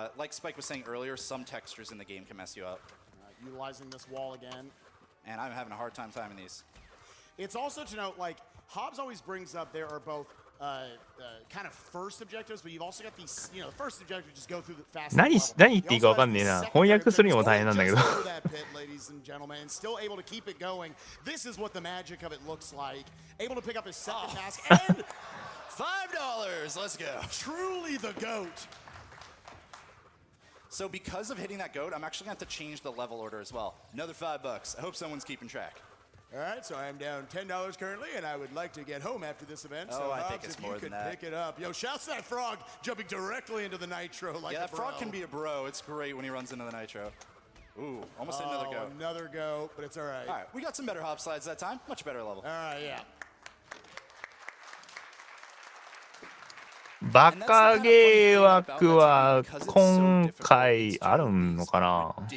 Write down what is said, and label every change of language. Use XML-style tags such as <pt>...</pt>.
<en>Like Spike was saying earlier, some textures in the game can mess you up. Utilizing this wall again. And I'm having a hard time timing these. It's also to note, like, Hobbs always brings up there are both kind of first objectives, but you've also got these, the first objective just go through the fast.</en> <ja>何言っていいかわかんねえな。翻訳するにも大変なんだけど。</ja> <en>Ladies and gentlemen, still able to keep it going. This is what the magic of it looks like. Able to pick up his second mask and $5. Let's go. Truly the GOAT. So because of hitting that GOAT, I'm actually going to have to change the level order as well. Another $5. I hope someone's keeping track. All right, so I'm down $10 currently, and I would like to get home after this event. So I think it's more than that. Pick it up. Yo, shouts to that frog jumping directly into the nitro like yeah, a that frog can be a bro. It's great when he runs into the nitro. Ooh, almost another go. Another go, but it's all right. All right, we got some better hop slides that time. Much better level. All right, yeah.</en> <ja>バカゲー枠は今回あるのかな。</ja>